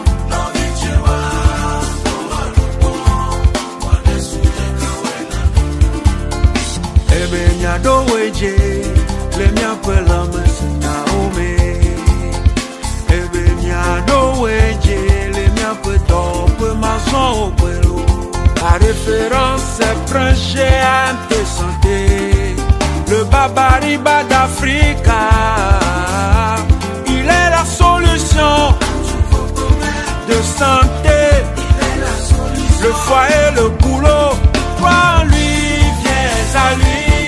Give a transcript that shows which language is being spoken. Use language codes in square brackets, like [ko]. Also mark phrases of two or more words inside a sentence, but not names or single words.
[ee] Ebe nya do weje, le mia pela mesina ome. Ebe nya do weje. [fr] La référence c'est Prince GAMT santé, le babariba d'Afrique. Il est la solution de santé, le foyer, le boulot, toi en lui, viens à lui.